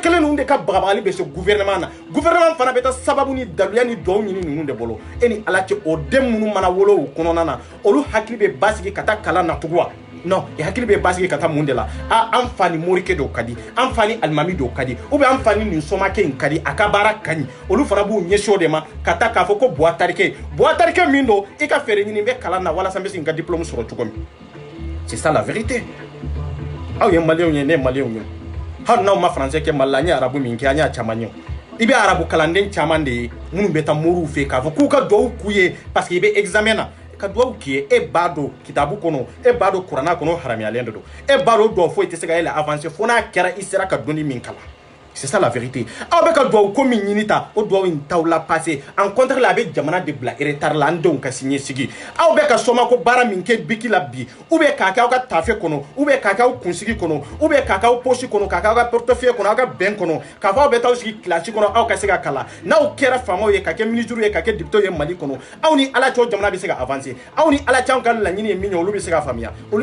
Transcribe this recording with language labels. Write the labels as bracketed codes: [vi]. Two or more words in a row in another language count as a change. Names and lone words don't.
[bm] kelen ninnu de ka bagabagali bɛ se gouvernement na gouvernement fana bɛ taa sababu ni daluya ni dɔw ɲini ninnu de bolo e ni ala cɛ o den minnu mana wolo o kɔnɔna na olu hakili bɛ basigi ka taa kalan na tugun wa non i hakili bɛ basigi ka taa mun de la an fa ni morikɛ dɔw ka di an fa ni alimami dɔw ka di [fr] ou bien [bm] an fa ni nin somakɛ in ka di a ka baara ka ɲi olu fana b'u ɲɛsin o de ma ka taa k'a fɔ ko buwatarikɛ min don i ka fɛɛrɛ ɲini n bɛ kalan na walasa n bɛ se n ka diplôme sɔrɔ cogo min [fr] c'est ça la vérité [bm] aw ye maliyɛnw ye ne ye maliyɛnw ye hali n'aw ma français kɛ Mali la n ye arabu min kɛ an y'a caman ye i bɛ arabu kalanden caman de ye minnu bɛ taa moriw fɛ k'a fɔ k'u ka duwawu k'u ye [fr] parce que [bm] i bɛ examen na ka duwawu k'i ye e b'a dɔn kitabu kɔnɔ e b'a dɔn kuranna kɔnɔ haramuyalen de don e b'a dɔn duwawu foyi tɛ se ka yɛlɛ avancer fo n'a kɛra i sera ka dɔnni min kalan [fr] c'est ça la vérité [bm] aw bɛ ka duwawu ko min ɲini ta o duwawu in t'aw la [fr] passer en contraire [bm] la a bɛ jamana de bila retard la an denw ka siniɲɛsigi aw bɛ ka somako baara min kɛ biki la bi [fr] ou bien [bm] k'a kɛ aw ka tafe kɔnɔ [fr] ou bien [bm] k'a kɛ aw kunsigi kɔnɔ [fr] ou bien [bm] k'a kɛ aw poche kɔnɔ k'a kɛ aw ka portefeuille kɔnɔ aw ka bɛn kɔnɔ k'a fɔ aw bɛ taa aw sigi kilasi kɔnɔ aw ka se ka kalan n'aw kɛra faamaw ye ka kɛ ministre ye ka kɛ député ye Mali kɔnɔ aw ni ala cɛ o jamana bɛ se ka avancer aw ni ala cɛ anw ka laɲini ye min ye olu bɛ se ka faamuya olu